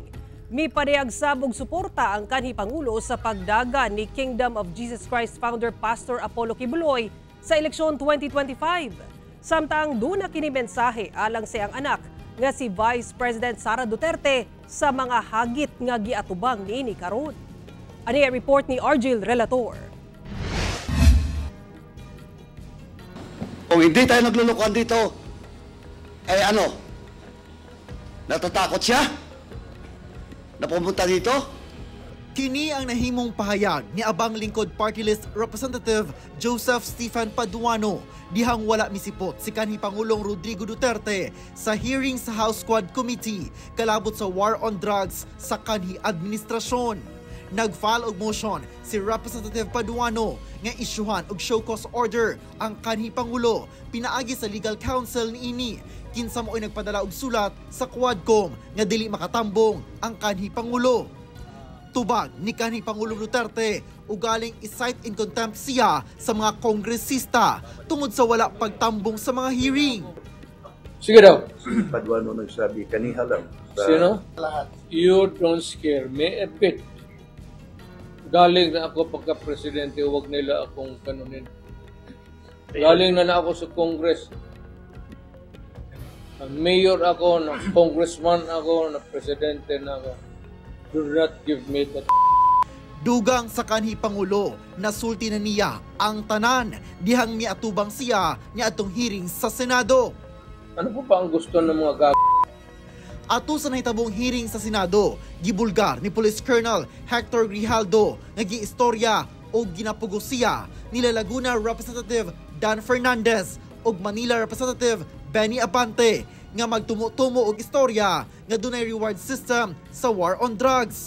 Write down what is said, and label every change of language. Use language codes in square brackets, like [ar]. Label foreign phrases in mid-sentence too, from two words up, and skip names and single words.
[ceb] Mipadayag sabog suporta ang kanhi Pangulo sa pagdagan ni Kingdom of Jesus Christ founder Pastor Apollo Kibuloy sa eleksyon 2025. Samtang duna kini mensahe alang sa iyang anak nga si Vice President Sara Duterte sa mga hagit nga giatubang niini karon. Ani ang report ni Argel Relator. [tl] Kung hindi tayo naglulukuhan dito, eh ano? Natatakot siya? Na pumunta dito? [ceb] Kini ang nahimong pahayag ni Abang Lingkod Party List Representative Joseph Stephen Paduano dihang wala misipot si kanhi Pangulong Rodrigo Duterte sa hearing sa House Quad Committee kalabot sa [en] war on drugs [ceb] sa kanhi administrasyon. Nag-file og motion si Representative Paduano nga isyuhan og [en] show cause order [ceb] ang kanhi Pangulo pinaagi sa legal counsel niini kinsa mo'y nagpadala og sulat sa Quadcom nga dili makatambong ang kanhi Pangulo. Tubag ni kanhi Pangulong Duterte ugaling [en] i-cite in contempt [ceb] siya sa mga kongresista tungod sa wala pagtambong sa mga hearing. Sige daw. Paduano nagsabi kaniha lang. [tl] Sino? [en] You don't scare me a bit. [tl] Galing na ako pagka-presidente, huwag nila akong kanunin. Galing na ako sa Congress. Mayor ako, na congressman ako, na presidente na ako. [en] Do not give me that. [ceb] Dugang sa kanhi Pangulo, nasulti na niya ang tanan dihang miatubang siya ni atong hearing sa Senado. [tl] Ano po ba ang gusto ng mga gag... [ceb] Ato sa nahitabong hearing sa Senado, gibulgar ni Police Colonel Hector Grijaldo nga giistorya o ginapugos siya nila Laguna Representative Dan Fernandez ug Manila Representative Benny Abante nga magtumo-tumo og istorya nga dunay [en] reward system [ceb] sa [en] war on drugs.